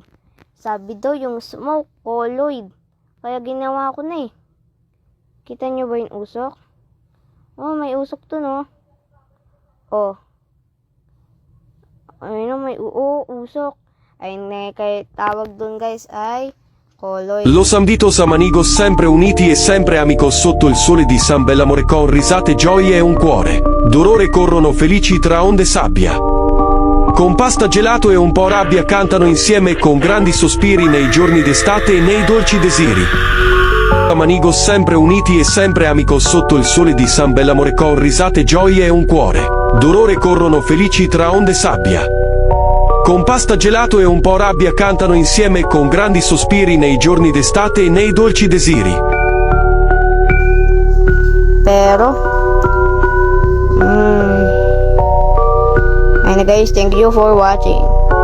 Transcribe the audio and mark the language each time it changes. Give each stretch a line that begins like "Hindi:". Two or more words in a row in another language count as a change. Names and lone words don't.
Filipino: Sabi daw yung smoke, colloid. Kaya ginawa ko na eh. Kita nyo ba yung usok? Oh, may usok to no. Oh. Ayun, may usok. Ayun kaya tawag dun guys ay colloid.
Spanish: Los amigos amigos
Italian: sempre uniti e sempre amigos sotto il sole di San Bellamore con risate, gioie e un cuore. D'orore corrono felici tra onde sabbia. Con pasta gelato e un po' rabbia cantano insieme con grandi sospiri nei giorni d'estate e nei dolci desiri. Amigos sempre uniti e sempre amigos sotto il sole di San Bellamore con risate, gioie e un cuore. D'orore corrono felici tra onde sabbia. Con pasta gelato e un po' rabbia cantano insieme con grandi sospiri nei giorni d'estate e nei dolci desiri.
Filipino: Pero, ayun na guys,
English: thank you for watching.